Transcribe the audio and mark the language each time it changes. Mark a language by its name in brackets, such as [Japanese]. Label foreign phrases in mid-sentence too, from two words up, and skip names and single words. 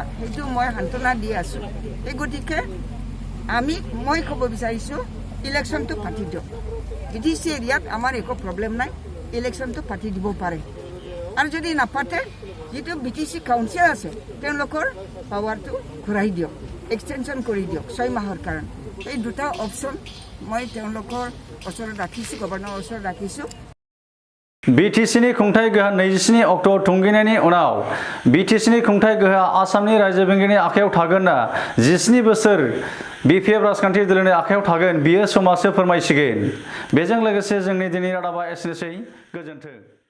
[Assamese] সেইটো মই সান্তনা দি আছোঁ এই গতিকে মই ক'ব বিচাৰিছোঁ ইলেকশ্যনটো পাতি দিয়ক BTC এৰিয়াত আমাৰ একো প্ৰব্লেম নাই ইলেকশ্যনটো পাতি দিব পাৰে আৰু যদি নাপাতে যিটো BTC কাউন্সিল আছে তেওঁলোকৰ পাৱাৰটো ঘূৰাই দিয়ক এক্সটেনশ্যন কৰি দিয়ক 6 মাহৰ কাৰণে এই দুটা অপশ্যন মই তেওঁলোকৰ ওচৰত ৰাখিছোঁ গভৰ্ণৰৰ ওচৰত ৰাখিছোঁ [Bodo] BTCनि खुंथाय गोहा 27 अक्ट'आव थुंगिनायनि उनाव BTCनि खुंथाय गोहा आसामनि रायजो बेंगिरिनि आखायाव थागोन ना 17 बोसोर BPF राजखान्थि दोलोनि आखायाव थागोन बियो समाजसो फोरमायसिगोन बेजों लोगोसे जोंनि दिनै रादाबा एसेनोसै गोजोन्थों।